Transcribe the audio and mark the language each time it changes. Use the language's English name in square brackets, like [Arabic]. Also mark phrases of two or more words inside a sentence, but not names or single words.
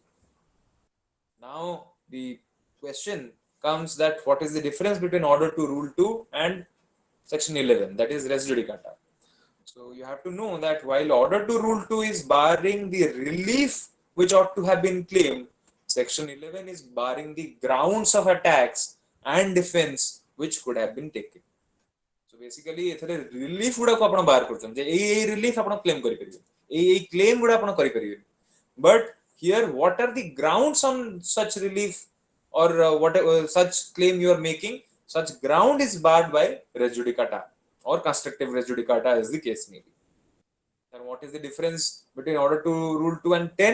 [English] Now the question comes that what is the difference between order to rule 2 and section 11, that is res judicata. So you have to know that while order to rule 2 is barring the relief which ought to have been claimed, section 11 is barring the grounds of attacks and defense which could have been taken. So basically [Odia] ଏଥିରେ relief ଗୁଡ଼ାକୁ ଆପଣ ବାର୍ କରୁଛନ୍ତି ଯେ ଏ relief ଆପଣ claim କରି ପାରିବେ, ଏ claim ଗୁଡ଼ା ଆପଣ କରି ପାରିବେ. [English] But here what are the grounds on such relief or whatever such claim you are making, such ground is barred by res judicata or constructive res judicata as the case may be. And what is the difference between order to rule 2 and 10?